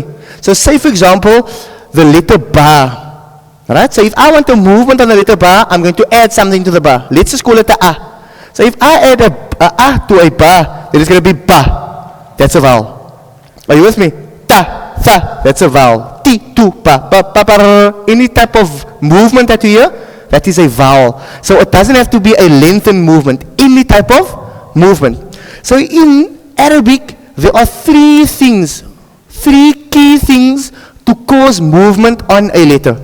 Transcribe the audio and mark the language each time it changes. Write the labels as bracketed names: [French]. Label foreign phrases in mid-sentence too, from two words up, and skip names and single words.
[English] So say, for example, the letter ba. Right? So if I want a movement on the letter ba, I'm going to add something to the ba. Let's just call it a a. So if I add a to a ba, then it's going to be ba. That's a vowel. Are you with me? Ta, tha, that's a vowel. Ti, tu, pa, pa, pa, pa. Any type of movement that you hear, that is a vowel. So it doesn't have to be a lengthened movement. Any type of movement. So in Arabic, there are three key things to cause movement on a letter.